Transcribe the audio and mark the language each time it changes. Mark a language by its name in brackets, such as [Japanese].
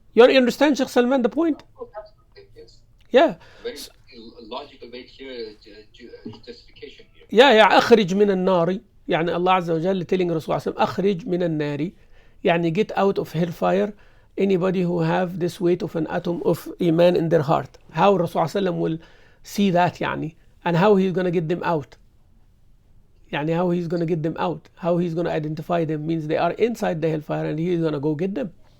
[English] You understand, Sheikh Salman, the point? Yes. Yeah. Very logical way here, justification here. [Arabic] Yeah, أخرج من النار. يعني الله عز وجل telling Rasul صلى الله عليه وسلم أخرج من النار. [English] يعني get out of hellfire anybody who have this weight of an atom of iman in their heart. How Rasul صلى الله عليه وسلم will see that يعني, and how he's going to get them out. يعني how he's going to get them out, how he's going to identify them, means they are inside the hellfire and he's going to go get them.